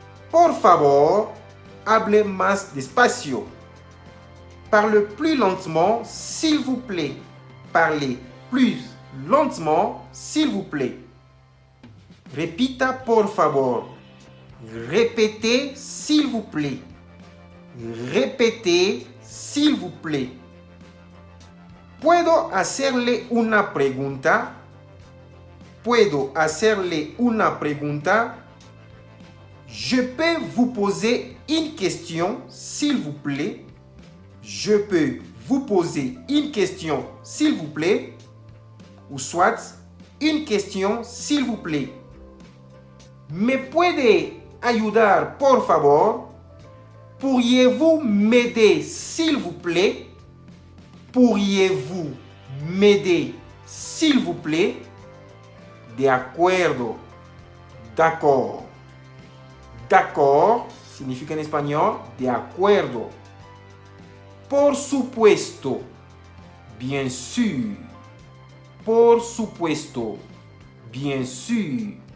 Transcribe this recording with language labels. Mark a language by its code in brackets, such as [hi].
[es] Por favor, hable más despacio. [fr] Parle plus lentement, s'il vous plaît. Parlez plus lentement, s'il vous plaît. [es] Repita, por favor. [fr] Répétez, s'il vous plaît. Répétez, s'il vous plaît. [es] ¿Puedo hacerle una pregunta? ¿Puedo hacerle una pregunta? [fr] Je peux vous poser une question, s'il vous plaît. Je peux vous poser une question, s'il vous plaît. Ou soit, une question, s'il vous plaît. [es] ¿Me puede ayudar, por favor? [fr] Pourriez-vous m'aider, s'il vous plaît? Pourriez-vous m'aider, s'il vous plaît? [es] De acuerdo. [fr] D'accord. [es] D'accord significa en español de acuerdo. Por supuesto. [fr] Bien sûr. [es] Por supuesto. [fr] Bien sûr.